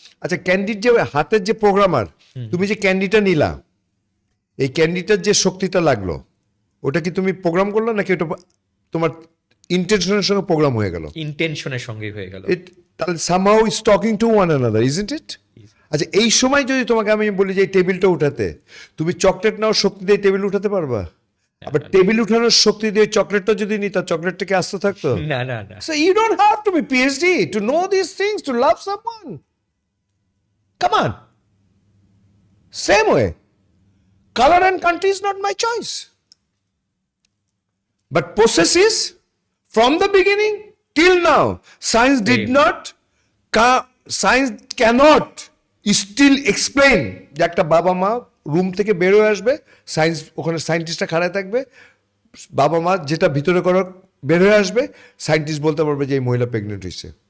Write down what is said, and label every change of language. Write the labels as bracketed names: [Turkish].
[Bangla] আচ্ছা, ক্যান্ডির যে হাতের যে প্রোগ্রামার, তুমি যে ক্যান্ডিটা নিলা, এই ক্যান্ডিটার যে শক্তিটা লাগলো, ওটা কি তুমি প্রোগ্রাম করলো নাকি ওটা তোমার ইন্টেনশনের সঙ্গে প্রোগ্রাম হয়ে গেল? ইন্টেনশনের সঙ্গে হয়ে গেল। ইট তাহলে [English] Somehow is talking to one another, isn't it? [Bangla] আচ্ছা, এই সময় যদি তোমাকে আমি বলি যে এই টেবিলটা উঠাতে, তুমি চকলেট নাও শক্তি দিয়ে টেবিল উঠাতে পারবা? আবার টেবিল উঠানোর শক্তি দিয়ে চকলেটটা যদি নিতা, চকলেটটা কি আস্ত থাকতো? না, না, না। [English] So you don't have to be PhD to know these things, to love someone. Come on. Same way. Color and country is not my choice. But possesses from the beginning till now. Science did not, science cannot still explain [Bangla] যে একটা বাবা মা room থেকে বের হয়ে আসবে, science ওখানে সায়েন্টিস্টটা খাড়ায় থাকবে, বাবা মা যেটা ভিতরে করো বের হয়ে আসবে, সায়েন্টিস্ট বলতে পারবে যে এই মহিলা প্রেগনেন্ট হয়েছে।